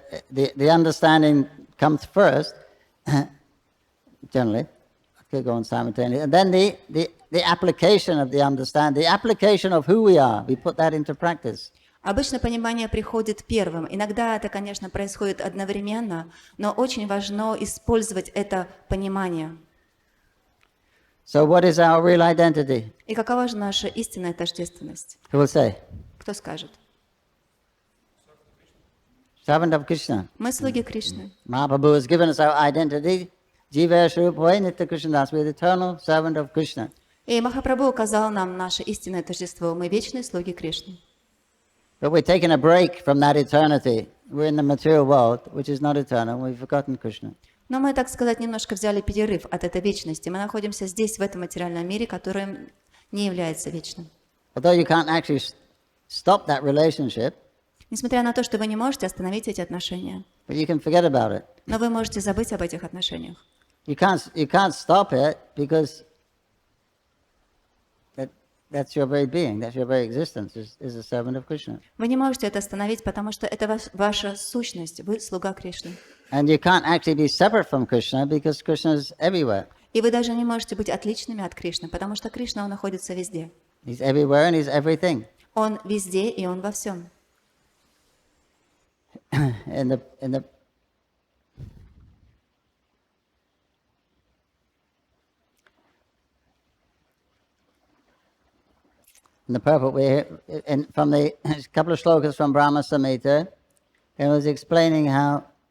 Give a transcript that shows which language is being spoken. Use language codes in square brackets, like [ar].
[en] The understanding comes first, generally. I could go on simultaneously, and then the application of the understanding, the application of who we are. We put that into practice. [ru] Обычно понимание приходит первым. Иногда это, конечно, происходит одновременно, но очень важно использовать это понимание. [en] So what is our real identity? [ru] И какова же наша истинная тождественность? [en] Who will say? [ru] Кто скажет? [en] Servant of Krishna. [ru] Мы слуги Кришны. [en] Mahaprabhu has given us our identity. [bn] Jiva Shrupoi Nitya Krishnadas. [en] We are the eternal servant of Krishna. [ru] И Махапрабху указал нам наше истинное тождество. Мы вечные слуги Кришны. [en] But we're taking a break from that eternity. We're in the material world, which is not eternal. We've forgotten Krishna. [ru] Но мы, так сказать, немножко взяли перерыв от этой вечности. Мы находимся здесь, в этом материальном мире, который не является вечным. [en] Although you can't actually stop that relationship, [ru] Несмотря на то, что вы не можете остановить эти отношения, [en] but you can forget about it. [ru] но вы можете забыть об этих отношениях. [en] You can't stop it because that's your very being, that's your very existence, is a servant of Krishna. [ru] Вы не можете это остановить, потому что это ваша сущность, вы слуга Кришны. [en] And you can't actually be separate from Krishna because Krishna is everywhere. [ru] И вы даже не можете быть отличными от Кришны, потому что Кришна, он находится везде. [en] He's everywhere and he's everything. [ru] Он везде, и он во всем. [en] In the purport, from the couple of shlokas from Brahma Samhita, it was explaining how